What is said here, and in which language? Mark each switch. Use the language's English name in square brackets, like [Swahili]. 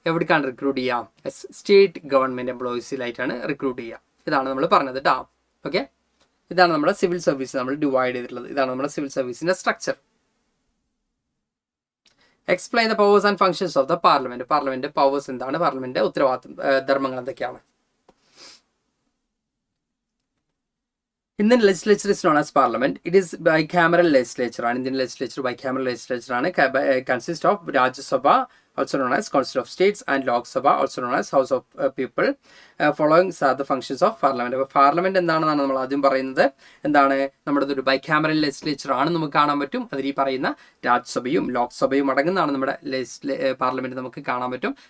[Malayalam] എവിടേക്കാണ് റിക്രൂട്ട് ചെയ്യുക, state government എംപ്ലോയീസിലായിട്ടാണ് recruit ചെയ്യുക. ഇതാണ് നമ്മൾ പറഞ്ഞത് കേട്ടോ. ഓക്കെ, ഇതാണ് നമ്മുടെ സിവിൽ സർവീസ് നമ്മൾ ഡിവൈഡ് ചെയ്തിട്ടുള്ളത്. ഇതാണ് നമ്മുടെ civil സർവീസിന്റെ structure. [English] Explain the powers and functions of the parliament. [Malayalam] Parliament powers എന്താണ്, പാർലമെന്റ് ഉത്തരവാദിത്തം ധർമ്മങ്ങൾ എന്തൊക്കെയാണ്. [English] Indian legislature is known as parliament. It is bicameral legislature. Indian legislature bicameral legislature consists of Rajya Sabha, also known as Council of States, and Lok Sabha, also known as House of People. Following are the functions of parliament. [Malayalam] അപ്പോൾ parliament എന്താണെന്നാണ് നമ്മൾ ആദ്യം പറയുന്നത്. എന്താണ്, നമ്മുടെ ഒരു ബൈകാമറൽ legislature ആണ് നമുക്ക് കാണാൻ പറ്റും. അതിൽ ഈ പറയുന്ന രാജ്യസഭയും ലോക്സഭയും അടങ്ങുന്നതാണ് നമ്മുടെ പാർലമെന്റ് നമുക്ക് കാണാൻ പറ്റും.